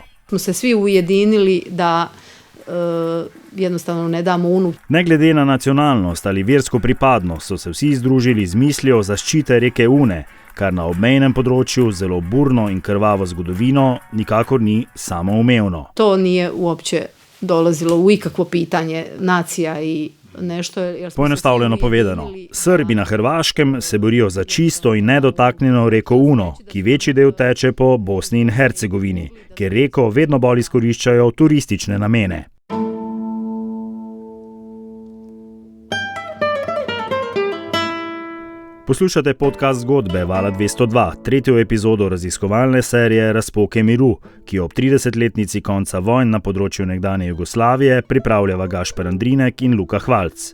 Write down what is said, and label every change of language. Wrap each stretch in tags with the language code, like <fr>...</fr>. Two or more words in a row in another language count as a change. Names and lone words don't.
<hr>Smo se svi ujedinili da jednostavno ne damo Unu.</hr> <sl>Ne glede na nacionalnost ali versko pripadnost so se vsi združili z mislijo zaščite reke Une, kar na obmejnem področju zelo burno in krvavo zgodovino nikakor ni samoumevno.</sl> <hr>To nije uopće dolazilo u ikakvo pitanje nacija i nešto.</hr> <sl>Poenostavljeno povedano, Srbi na Hrvaškem se borijo za čisto in nedotaknjeno reko Uno, ki večji del teče po Bosni in Hercegovini, kjer reko vedno bolj izkoriščajo v turistične namene. Poslušate podcast Zgodbe Vala 202, tretjo epizodo raziskovalne serije Razpoke miru, ki ob 30-letnici konca vojn na področju nekdanje Jugoslavije pripravljava Gašper Andrinek in Luka Hvalc.</sl>